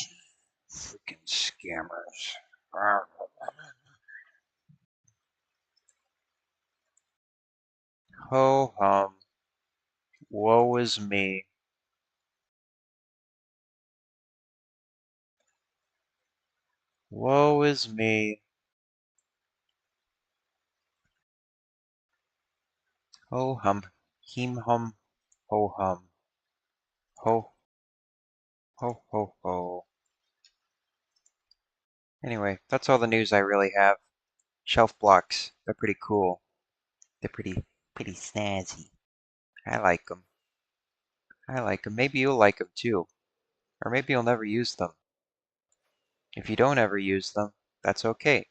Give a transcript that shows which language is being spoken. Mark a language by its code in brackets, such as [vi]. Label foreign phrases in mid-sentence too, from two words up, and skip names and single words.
[en] Freaking scammers. Ho hum. Woe is me. Woe is me. Ho hum. Heem hum. Ho hum. Ho ho ho ho. Anyway, that's all the news I really have. Shelf blocks. They're pretty cool. They're pretty snazzy. I like them. I like them. Maybe you'll like them too. Or maybe you'll never use them. If you don't ever use them, that's okay.